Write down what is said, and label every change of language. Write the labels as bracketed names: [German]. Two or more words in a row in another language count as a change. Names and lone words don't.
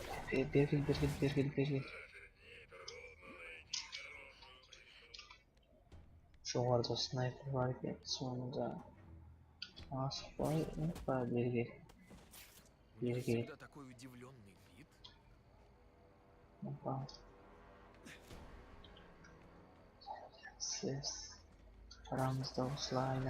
[Kazakh] бергел. Жоғарыда снайпер бар екен, соңында асықпай, опа, бергел. [Russian] У него [Kazakh] Бергел. [Russian] всегда такой удивленный вид. [Kazakh] Опа. Сіз арамызда осылайна.